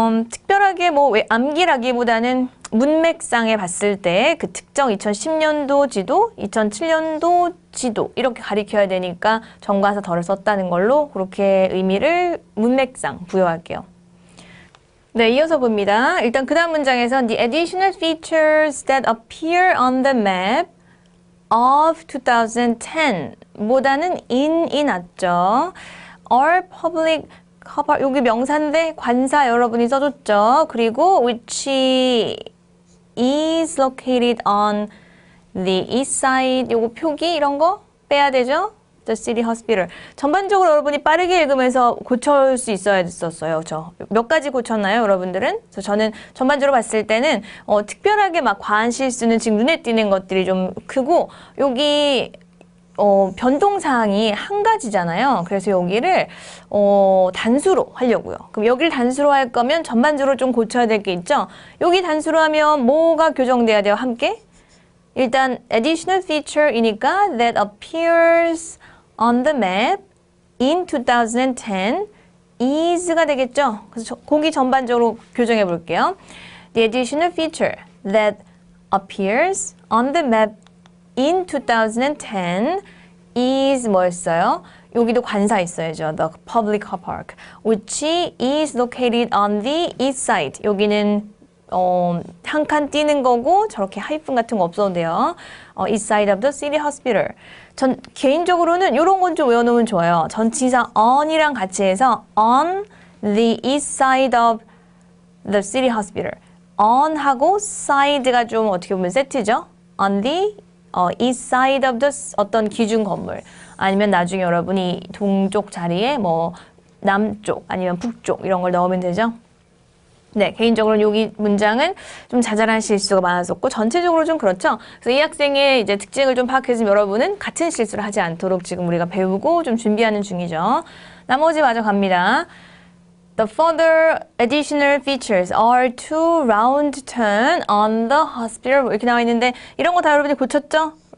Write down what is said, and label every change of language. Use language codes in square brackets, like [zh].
[ko] 특별하게 뭐 암기라기보다는 문맥상에 봤을 때 그 특정 2010년도 지도, 2007년도 지도 이렇게 가리켜야 되니까 정관사 덜을 썼다는 걸로 그렇게 의미를 문맥상 부여할게요. 네, 이어서 봅니다. 일단 그 다음 문장에서 [en] The additional features that appear on the map of 2010 [ko] 보다는 in이 낫죠. [en] Are public [ko] 여기 명사인데 관사 여러분이 써줬죠. 그리고 [en] which is located on the east side [ko] 요거 표기 이런 거 빼야 되죠. [en] The city hospital. [ko] 전반적으로 여러분이 빠르게 읽으면서 고칠 수 있어야 됐었어요. 저 몇 가지 고쳤나요, 여러분들은? 그래서 저는 전반적으로 봤을 때는 특별하게 막 과한 실수는 지금 눈에 띄는 것들이 좀 크고 여기 변동사항이 한 가지잖아요. 그래서 여기를 단수로 하려고요. 그럼 여기를 단수로 할 거면 전반적으로 좀 고쳐야 될 게 있죠. 여기 단수로 하면 뭐가 교정돼야 돼요? 함께? 일단 [en] additional feature [ko] 이니까 [en] that appears on the map in 2010 is가 [ko] 되겠죠. 그래서 거기 전반적으로 교정해 볼게요. [en] The additional feature that appears on the map in 2010 is [ko] 뭐였어요? 여기도 관사 있어야죠. [en] The public car park, which is located on the east side. [ko] 여기는 한 칸 띄는 거고 저렇게 하이픈 같은 거 없어도 돼요. [en] east side of the city hospital. [ko] 전 개인적으로는 이런 건 좀 외워놓으면 좋아요. 전치사 on이랑 같이 해서 [en] on the east side of the city hospital. [ko] on하고 side가 좀 어떻게 보면 세트죠. [en] on the east side of the [ko] 어떤 기준 건물. 아니면 나중에 여러분이 동쪽 자리에 뭐 남쪽 아니면 북쪽 이런 걸 넣으면 되죠. 네, 개인적으로 여기 문장은 좀 자잘한 실수가 많았었고 전체적으로 좀 그렇죠. 그래서 이 학생의 이제 특징을 좀 파악해주면 여러분은 같은 실수를 하지 않도록 지금 우리가 배우고 좀 준비하는 중이죠. 나머지 마저 갑니다. [en] The further additional features are to round turn on the hospital [ko] 이렇게 나와 있는데 이런 거 다 여러분이 고쳤죠?